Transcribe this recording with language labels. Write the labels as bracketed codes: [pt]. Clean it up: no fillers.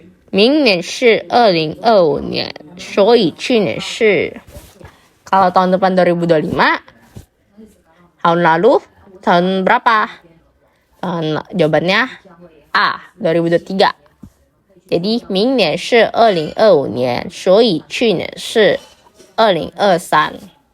[zh] Ming年是2025年，所以去年是. [id] Kalau tahun depan 2025, tahun lalu tahun berapa? Jawabannya A, 2023. [zh] Jadi 明年是2025年，所以去年是2023.